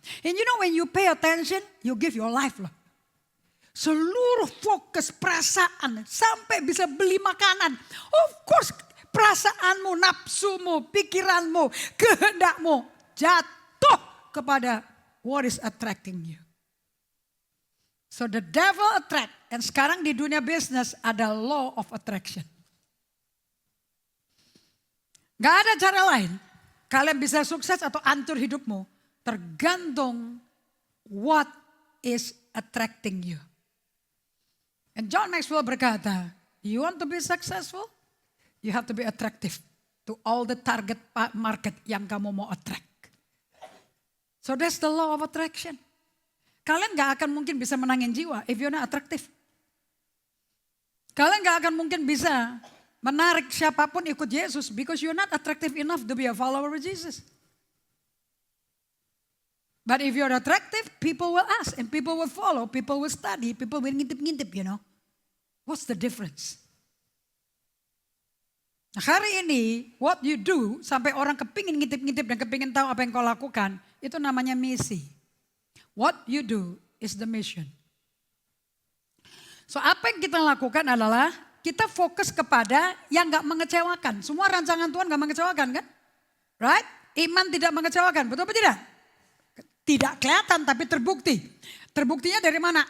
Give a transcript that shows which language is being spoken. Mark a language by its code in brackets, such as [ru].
[en] And you know when you pay attention, you give your life loh. [id] Seluruh fokus perasaan sampai bisa beli makanan. Of course perasaanmu, nafsumu, pikiranmu, kehendakmu jatuh kepada [en] what is attracting you. So the devil attract. [id] Dan sekarang di dunia bisnis ada [en] law of attraction. [id] Gak ada cara lain. Kalian bisa sukses atau hancur hidupmu. [en] Tergantung what is attracting you. And John Maxwell berkata, you want to be successful? You have to be attractive to all the target market [id] yang kamu mau [en] attract. So that's the law of attraction. [id] Kalian gak akan mungkin bisa menangin jiwa [en] if you're not attractive. [id] Kalian gak akan mungkin bisa menarik siapapun ikut Yesus [en] because you're not attractive enough to be a follower of Jesus. But if you're attractive, people will ask and people will follow, people will study, people will ngintip-ngintip, you know. What's the difference? [id] Nah, hari ini, [en] what you do [id] sampai orang kepingin ngintip-ngintip dan kepingin tahu apa yang kau lakukan, itu namanya misi. [en] What you do is the mission. [id] So apa yang kita lakukan adalah kita fokus kepada yang gak mengecewakan. Semua rancangan Tuhan gak mengecewakan kan? Right? Iman tidak mengecewakan, betul apa tidak? Tidak kelihatan tapi terbukti. Terbuktinya dari mana?